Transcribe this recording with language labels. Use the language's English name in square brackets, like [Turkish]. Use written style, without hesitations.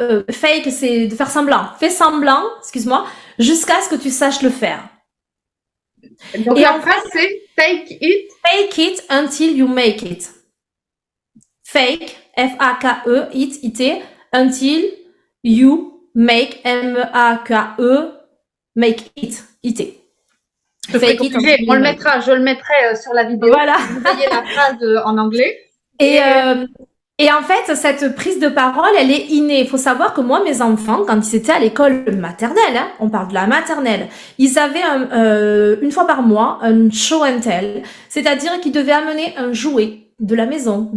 [French] Fake, c'est de faire semblant. Fais semblant, excuse-moi, jusqu'à ce que tu saches le faire. Donc, la phrase, c'est [English] fake it until you make it. Fake, F-A-K-E, it, until you make, M-A-K-E, make it, it. Fake it. [French] Je le mettrai sur la vidéo. Voilà. Vous voyez la phrase en anglais. Et en fait, cette prise de parole, elle est innée. Il faut savoir que moi, mes enfants, quand ils étaient à l'école maternelle, hein, on parle de la maternelle, ils avaient une fois par mois un [English] show and tell, [French] c'est-à-dire qu'ils devaient amener un jouet de la maison.